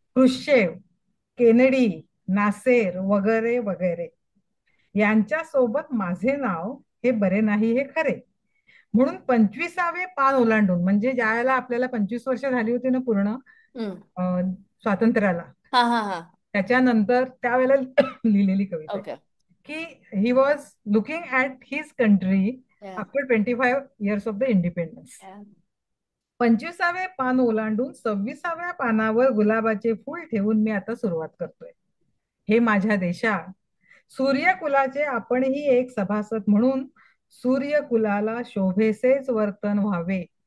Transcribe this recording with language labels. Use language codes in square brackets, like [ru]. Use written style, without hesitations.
[mr] Khrushchev, Kennedy, Nasser वगैरे वगैरे यांच्या सोबत माझे नाव हे बरे नाही हे खरे. म्हणून 25वे पान ओलांडून, म्हणजे ज्या वेळेला आपल्याला 25 वर्ष झाली होती ना पूर्ण Hmm. स्वातंत्र्याला, Ha ha ha. त्याच्यानंतर त्यावेळेला लिहिलेली कविता आहे Okay. की [en] He was looking at his country Yeah. After 25 years of the independence. Yeah. [mr] 25वे पान ओलांडून 26व्या पानावर गुलाबाचे फूल ठेवून मी आता सुरुवात करतोय. हे माझ्या देशा, सूर्यकुलाचे आपणही एक सभासद म्हणून सूर्यकुलाला शोभेसेच वर्तन व्हावे.